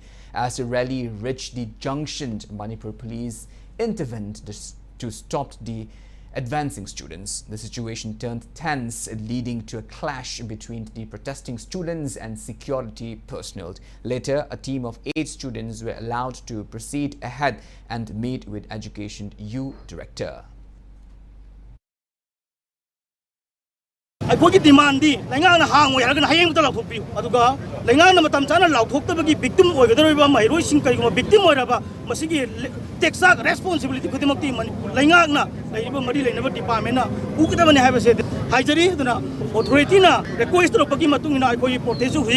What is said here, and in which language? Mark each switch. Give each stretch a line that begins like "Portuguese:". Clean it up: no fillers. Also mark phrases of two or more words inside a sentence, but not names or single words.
English: As the rally reached the junction, Manipur police intervened to stop the advancing students. The situation turned tense, leading to a clash between the protesting students and security personnel. Later, a team of 8 students were allowed to proceed ahead and meet with Education U Director.
Manipuri: ꯑꯩꯈꯣꯏꯒꯤ ꯗꯤꯃꯥꯟꯗꯤ ꯂꯩꯉꯥꯛꯅ ꯍꯥꯡꯉꯣꯏ ꯍꯥꯏꯔꯒꯅ ꯍꯌꯦꯡꯃꯛꯇ ꯂꯥꯎꯊꯣꯛꯄꯤꯌꯨ ꯑꯗꯨꯒ ꯂꯩꯉꯥꯛꯅ ꯃꯇꯝ ꯆꯥꯅ ꯂꯥꯎꯊꯣꯛꯇꯕꯒꯤ ꯚꯤꯛꯇꯤꯝ ꯑꯣꯏꯒꯗꯧꯔꯤꯕ ꯃꯍꯩꯔꯣꯏꯁꯤꯡ ꯀꯔꯤꯒꯨꯝꯕ ꯚꯤꯛꯇꯤꯝ ꯑꯣꯏꯔꯕ ꯃꯁꯤꯒꯤ
English: tax responsibility
Manipuri: ꯈꯨꯗꯤꯡꯃꯛꯇꯤ ꯂꯩꯉꯥꯛꯅ ꯂꯩꯔꯤꯕ ꯃꯔꯤ ꯂꯩꯅꯕ ꯗꯤꯄꯥꯔꯠꯃꯦꯟꯠꯅ ꯎꯒꯗꯕꯅꯤ ꯍꯥꯏꯕꯁꯦ ꯍꯥꯏꯖꯔꯤ ꯑꯗꯨꯅ ꯑꯣꯊꯣꯔꯤꯇꯤꯅ ꯔꯤꯀ꯭ꯋꯦꯁ ꯇꯧꯔꯛꯄꯒꯤ ꯃꯇꯨꯡ ꯏꯟꯅ ꯑꯩꯈꯣꯏꯒꯤ ꯄ꯭ꯔꯣꯇꯦꯁꯁꯨ ꯍꯧꯖꯤꯛ